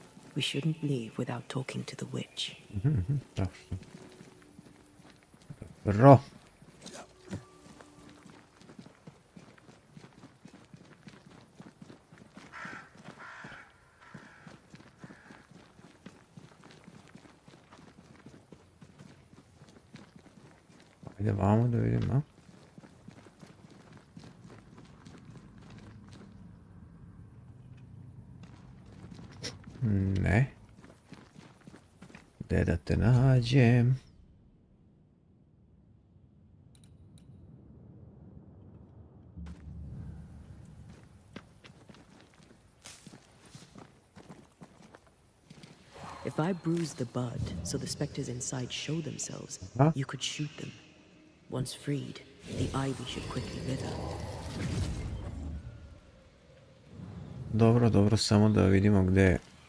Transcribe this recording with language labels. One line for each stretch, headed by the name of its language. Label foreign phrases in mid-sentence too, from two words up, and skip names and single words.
English: We shouldn't leave without talking to the witch.
Serbian: Tačno. Dobro. Ajde vamo da vidimo, a? Ne. Gde da te nađem?
English: If I bruise the bud so the specters inside show themselves, you could shoot them. Once freed, the ivy should quickly wither.
Serbian: Dobro, dobro, samo da vidimo gdje je.